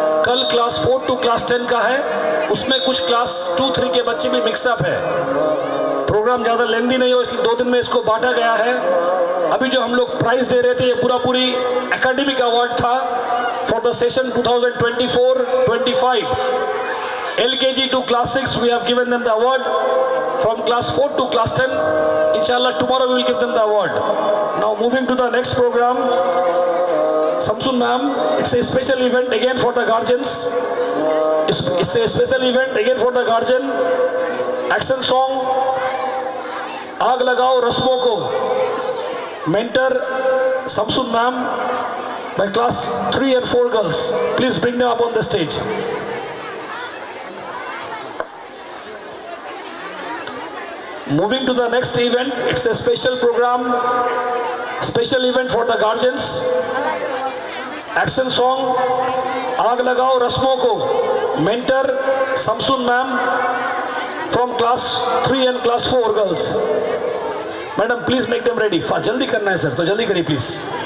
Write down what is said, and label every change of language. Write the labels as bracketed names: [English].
[Hindi] कल class 4 to class 10 का है, उसमें कुछ क्लास 2-3 के बच्चे भी मिक्सअप है। प्रोग्राम ज़्यादा लेंदी नहीं हो इसलिए 2 दिन में इसको बांटा गया है। अभी जो हम लोग प्राइज दे रहे थे ये पूरी एकेडमिक अवार्ड था for the session 2024-25। [English] LKG to class 6 we have given them the award. From class 4 to class 10, inshallah tomorrow we will give them the award. Now moving to the next program, Samsun ma'am, it's a special event again for the guardians. It's a special event again for the guardian. Action song, आग लगाओ रस्मों को, mentor Samsun ma'am by class 3 and 4 girls. Please bring them up on the stage. Moving to the next event, it's a special program, special event for the guardians. Action song, आग लगाओ रस्मों को, mentor Samsun ma'am from class 3 and class 4 girls. Madam, please make them ready. [Hindi] जल्दी करना है sir, तो जल्दी करिए please.